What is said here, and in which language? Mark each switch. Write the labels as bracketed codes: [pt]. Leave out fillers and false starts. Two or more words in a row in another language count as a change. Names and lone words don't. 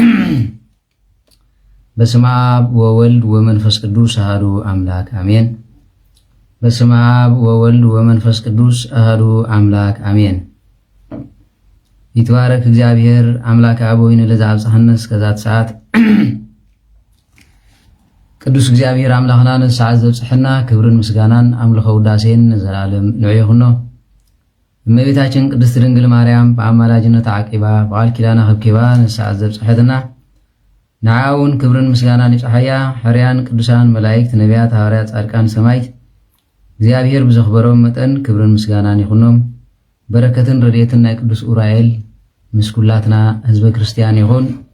[gez] በስመ አብ ወወልድ ወመንፈስ ቅዱስ አሐዱ አምላክ አሜን። በስመ አብ ወወልድ ወመንፈስ ቅዱስ አሐዱ አምላክ አሜን። ይትባረክ እግዚአብሔር አምላከ አበዊነ ለዘአብጽሐነ እስከዛት ሰዓት [ti] ቅዱስ እግዚአብሔር አምላኽና ንሰዓት ዘብጽሕና ክብርን ምስጋናን አምልኾ ውዳሴን ዘላለም ንዑ ይኹኖ። [am] እመቤታችን ቅድስት ድንግል ማርያም [ti] በአማላጅነት ዓቂባ በቃል ኪዳና ከብኪባ ንሰዓት ዘብጽሕትና ንዓውን ክብርን ምስጋናን ይጽሐያ ሕርያን ቅዱሳን መላእክት ነቢያት ሐዋርያት ጻድቃን ሰማዕት እግዚአብሔር ብዘኽበሮም መጠን ክብርን ምስጋናን ይኹኖም። በረከትን ረድኤትን ናይ ቅዱስ ኡራኤል ምስ ኩላትና ህዝበ ክርስቲያን ይኹን